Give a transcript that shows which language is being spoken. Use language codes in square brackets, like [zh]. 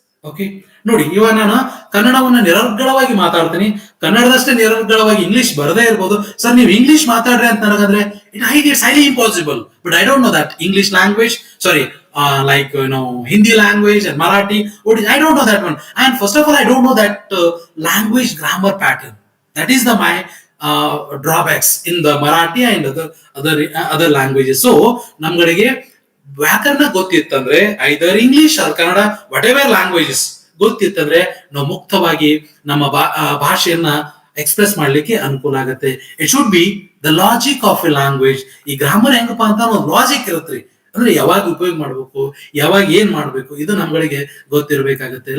[kn] Okay, ನೋಡಿ, ಇವಾಗ ನಾನು ಕನ್ನಡವನ್ನ ನಿರರ್ಗಳವಾಗಿ ಮಾತಾಡ್ತೀನಿ, ಕನ್ನಡದಷ್ಟೇ ನಿರರ್ಗಳವಾಗಿ ಇಂಗ್ಲಿಷ್ ಬರದೇ ಇರ್ಬೋದು. ಸರ್, ನೀವು ಇಂಗ್ಲಿಷ್ ಮಾತಾಡ್ರಿ ಅಂತ ನನಗಂದ್ರೆ [en] It's highly impossible. But I don't know that English language, sorry, like Hindi language and Marathi. I don't know that one. And first of all, I don't know that language grammar pattern. That is my drawbacks in the Marathi and other languages. [kn] So ನಮ್ಗಳಿಗೆ ವ್ಯಾಕರಣ ಗೊತ್ತಿತ್ತಂದ್ರೆ, ಐದರ್ English R Kannada, what ever languages ಗೊತ್ತಿತ್ತಂದ್ರೆ ನಾವು ಮುಕ್ತವಾಗಿ ನಮ್ಮ ಭಾಷೆಯನ್ನ express ಮಾಡ್ಲಿಕ್ಕೆ ಅನುಕೂಲ ಆಗುತ್ತೆ. [en] It should be the logic of a language. [kn] ಈ grammar ಹೆಂಗಪ್ಪ ಅಂತ ಒಂದು ಲಾಜಿಕ್ ಇರುತ್ತೆ, ಅಂದ್ರೆ ಯಾವಾಗ ಉಪಯೋಗ ಮಾಡ್ಬೇಕು, ಯಾವಾಗ ಏನ್ ಮಾಡ್ಬೇಕು, ಇದು ನಮ್ಗಳಿಗೆ ಗೊತ್ತಿರ್ಬೇಕಾಗತ್ತೆ.